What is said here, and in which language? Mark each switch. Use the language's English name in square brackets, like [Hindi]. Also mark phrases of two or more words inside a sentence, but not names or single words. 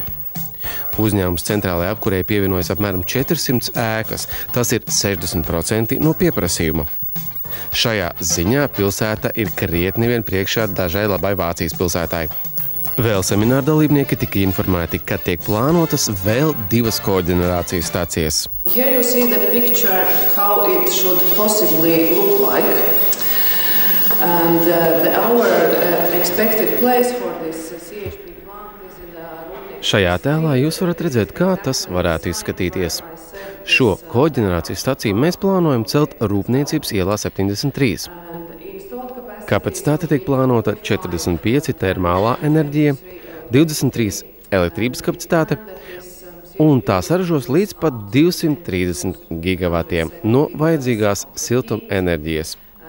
[Latvian] Uzņēmums centrālajā apkurē pievienojas apmēram 400 ēkas. Tas ir 60% no pieprasījuma. Šajā ziņā pilsēta ir krietni vien priekšā dažai labai Vācijas pilsētai. Vēl semināra dalībnieki tika informēti, ka tiek plānotas vēl 2 koģenerācijas stācijas. [English] Here you see the picture how it should possibly look like. And our expected place for this CHP plant is in the Rūpniecības. [Latvian] Šajā tēlā jūs varat redzēt, kā tas varētu izskatīties. Šo koģenerācijas staciju mēs plānojam celt Rūpniecības ielā 73. Kapacitāte tiek plānota 45 termālā enerģija, 23 elektrības kapacitāte, un tā saražos līdz pat 230 gigavatiem no vajadzīgās siltuma enerģijas.